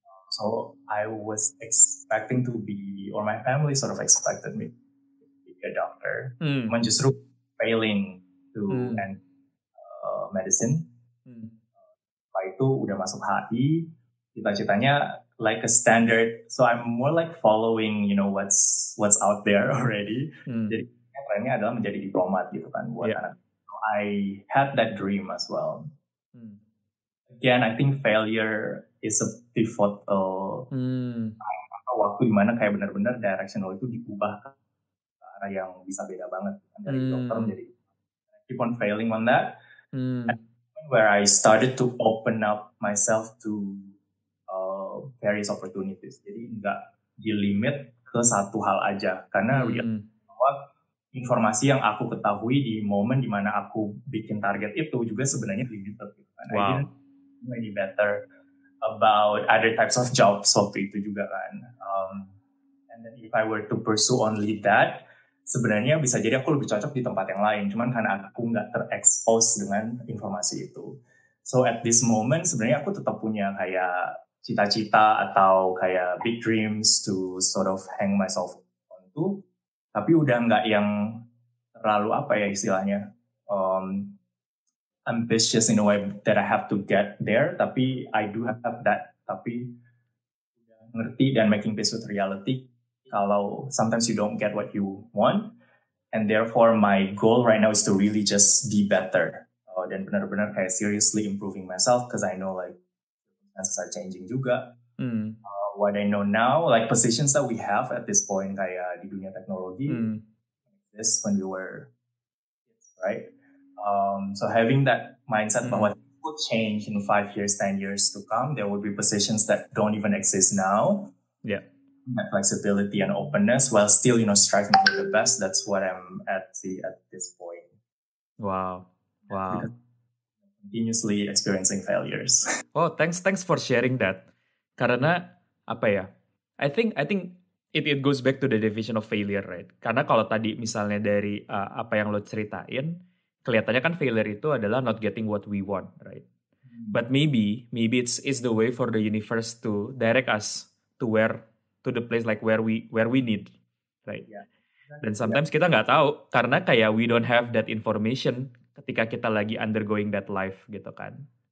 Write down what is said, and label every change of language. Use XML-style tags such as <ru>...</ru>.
<en>So I was expecting to be, or my family sort of expected me to be a doctor.</en> <id>Cuman justru</id> <en>failing to end medicine.</en> <id>Setelah itu udah masuk HI, cita-citanya</id> <en>like a standard. So I'm more like following, what's out there already.</en> <id>Jadi trennya adalah menjadi diplomat gitu kan buat anak.</id> <en>So I had that dream as well. Again, I think failure is a pivotal</en> <id>waktu dimana kayak benar-benar direction lo itu diubah ke arah yang bisa beda banget dari dokter menjadi</id> <en>keep on failing on that. Where I started to open up myself to various opportunities.</en> <id>Jadi nggak di-limit ke satu hal aja karena bahwa informasi yang aku ketahui di momen dimana aku bikin target itu juga sebenarnya limited gitu kan.</id> <en>I didn't know any better about other types of jobs</en> <id>waktu itu juga kan.</id> <en>And then if I were to pursue only that,</en> <id>sebenarnya bisa jadi aku lebih cocok di tempat yang lain. Cuman karena aku nggak terekspos dengan informasi itu.</id> <en>So at this moment</en> <id>sebenarnya aku tetap punya kayak cita-cita atau kayak</id> <en>big dreams to sort of hang myself onto.</en> <id>Tapi udah nggak yang terlalu apa ya istilahnya.</id> <en>ambitious in a way that I have to get there, tapi I do have that,</en> <id>tapi ngerti dan</id> <en>making peace with reality kalau sometimes you don't get what you want, and therefore my goal right now is to really just be better,</en> <id>dan benar-benar kayak</id> <en>seriously improving myself because I know like circumstances are changing juga. What I know now, like positions that we have at this point</en> <id>kayak di dunia teknologi,</id> <en>this when you were kids, right? So having that mindset bahwa it will change in 5 years, 10 years to come, there will be positions that don't even exist now. Yeah. That flexibility and openness while still, striving for the best. That's what I'm at this point. Wow. Because continuously experiencing failures. Oh, thanks for sharing that.</en> <id>Karena apa ya?</id> <en>I think it goes back to the definition of failure, right?</en> <id>Karena kalau tadi misalnya dari apa yang lo ceritain, kelihatannya kan failure itu adalah</id> <en>not getting what we want, right? But maybe it's the way for the universe to direct us to the place like where we need, right? Yeah.</en> <id>Dan sometimes kita nggak tahu karena kayak</id> <en>we don't have that information</en> <id>ketika kita lagi</id> <en>undergoing that life</en> <id>gitu kan.</id>